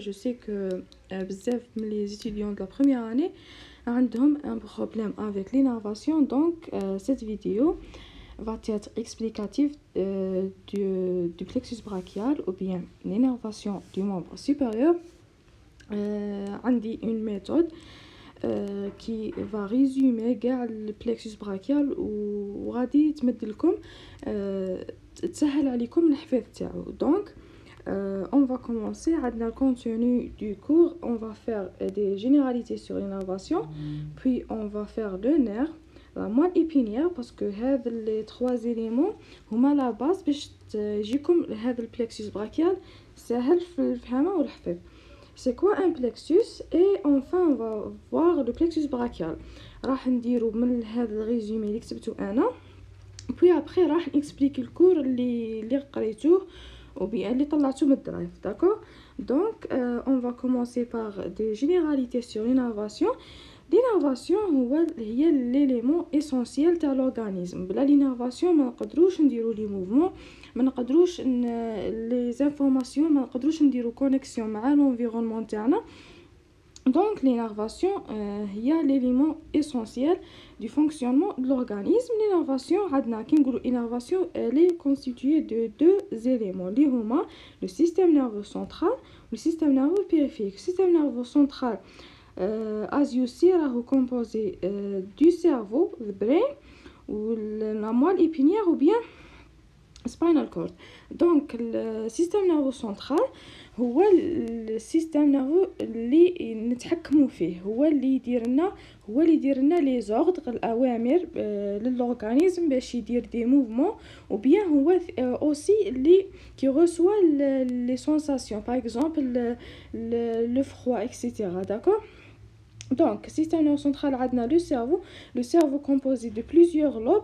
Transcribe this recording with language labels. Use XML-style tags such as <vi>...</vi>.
<fr>Je sais que</fr> <ar>بزاف من</ar> <fr>les étudiants de la première année</fr> <ar>عندهم</ar> <fr>un problème avec l'innervation, donc cette vidéo va être explicative du plexus brachial ou bien l'innervation du membre supérieur.</fr> <ar>عندي</ar> <fr>une méthode</fr> <ar>qui va résumer كاع البلكسوس براكيال وغادي تمد لكم تسهل عليكم الحفظ تاعو.</ar> <fr>Donc on va commencer</fr> <ar>عندنا</ar> <fr>le contenu du cours. On va faire des généralités sur l'innervation, puis on va faire le nerf, la moelle épinière, parce que</fr> <ar>هاد</ar> <fr>les trois éléments</fr> <ar>هما</ar> <fr>la base</fr> <ar>باش يجيكم هذا البلكسوس براكيال سهل في الفهمه والحفظ.</ar> <fr>C'est quoi un plexus? Et enfin on va voir le plexus brachial.</fr> <ar>راح نديرو من هذا الريزومي اللي كتبته انا</ar> <fr>puis après</fr> <ar>راح نexpliquer الكور اللي قريتوه وبيان اللي طلعته من الدرايف.</ar> <fr>D'accord? Donc on va commencer par des généralités sur l'innervation. L'innervation</fr> <ar>هي</ar> <fr>l'élément essentiel</fr> <ar>تاع</ar> <fr>l'organisme.</fr> <ar>بلا l'innervation ما نقدروش نديرو لي موفمون، ما نقدروش لي زانفورماسيون، ما نقدروش نديرو كونيكسيون مع l'environnement تاعنا.</ar> <fr>Donc l'innervation</fr> <ar>هي</ar> <fr>l'élément essentiel du fonctionnement de l'organisme. L'innervation</fr> <ar>عندنا كي نقولوا</ar> <fr>innervation elle est constituée de deux éléments</fr> <ar>اللي هما</ar> <fr>le système nerveux central ou le système nerveux périphérique. Le système nerveux central</fr> <en>as you see</en> <ar>راهو</ar> <fr>composé du cerveau, le brain, ou la moelle épinière ou bien spinal cord.</fr> <ar>Donc le système nerveux central هو السيستم نيرفو اللي نتحكموا فيه، هو اللي يدير لنا لي زوردر الاوامر للورغانيزم باش يدير دي موفمون،</ar> <fr>ou bien</fr> <ar>هو</ar> <fr>aussi</fr> <ar>اللي</ar> <fr>qui reçoit les sensations, par exemple le froid, etc. D'accord? Donc, système nerveux central</fr> <ar>عندنا</ar> <fr>le cerveau composé de plusieurs lobes.</fr>